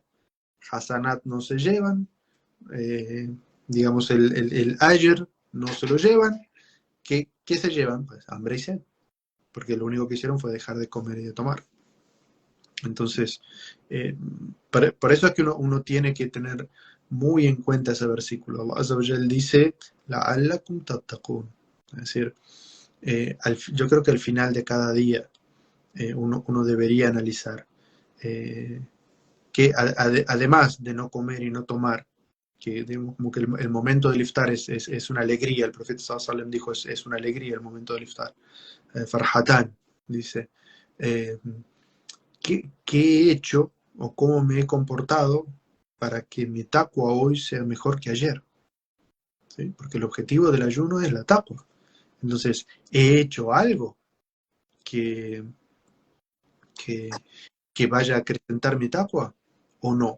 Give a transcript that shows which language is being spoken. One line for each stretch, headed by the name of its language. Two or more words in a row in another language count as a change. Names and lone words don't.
Spanish: Hasanat no se llevan, eh, digamos, el ayer no se lo llevan. ¿Qué se llevan? Pues hambre y sed, porque lo único que hicieron fue dejar de comer y de tomar. Entonces, eh, por eso es que uno tiene que tener muy en cuenta ese versículo.
Arabic: الله عز وجل dice, لعلكم تتقون.
Spanish: Es decir, yo creo que al final de cada día uno debería analizar eh, que además de no comer y no tomar, que digamos, como que el momento del iftar es una alegría, el profeta
Arabic: صلى الله عليه وسلم
Spanish: dijo es una alegría el momento del iftar, farhatán, dice. Eh, ¿Qué he hecho o cómo me he comportado para que mi taqwa hoy sea mejor que ayer? ¿Sí? Porque el objetivo del ayuno es la taqwa. Entonces, ¿he hecho algo que, que, que vaya a acrecentar mi taqwa o no?